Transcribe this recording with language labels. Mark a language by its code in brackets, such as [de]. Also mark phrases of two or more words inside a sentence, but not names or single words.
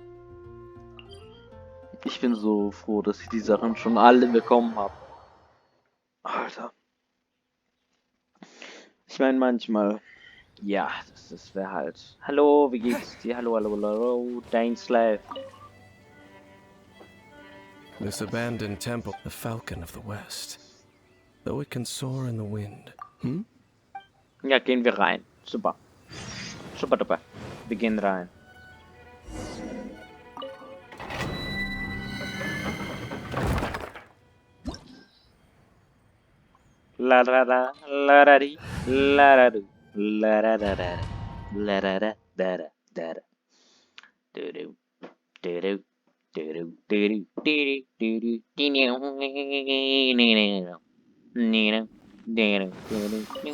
[de] Ich bin so froh, dass ich die Sachen schon alle bekommen habe. Alter. Ich meine manchmal, ja, das wäre halt. Hallo, wie geht's dir? Hallo, hallo, hallo, Daneslav. [en] This abandoned temple, the Falcon of the West. Though it can soar in the wind. Hm? [de] Ja, gehen wir rein. Super. [en] Super duper. [de] Wir gehen rein. La da da la da di la da do la da da da la da da da da da do do do do do do do do do do.